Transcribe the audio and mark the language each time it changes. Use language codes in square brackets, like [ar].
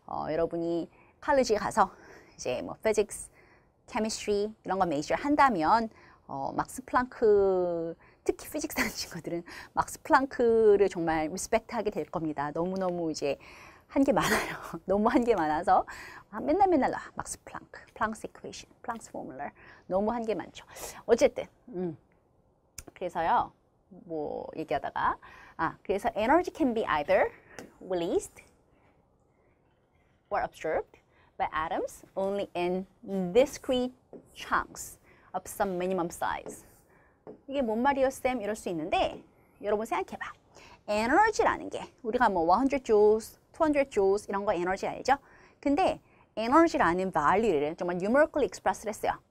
[ko] 여러분이 칼리지에 가서 이제 뭐 physics, chemistry 이런 거 메이저 한다면 막스 플랑크 특히 피직스 하는 친구들은 막스 플랑크를 정말 리스펙트하게 될 겁니다. 너무너무 이제 한 게 많아요. 너무 한 게 많아서 맨날 나 막스 플랑크, 플랑스 이퀘이션, 플랑스 포뮬러 너무 한 게 많죠. 어쨌든 그래서요 뭐 얘기하다가 그래서 [en] energy can be either released or absorbed by atoms only in discrete chunks of some minimum size. [ko] 이게 뭔 말이에요, 쌤? 이럴 수 있는데 여러분 생각해봐. 에너지라는 게 우리가 뭐 100 joules, 200 joules 이런 거 에너지 알죠? 근데 에너지라는 value를 정말 numerically express를 했어요.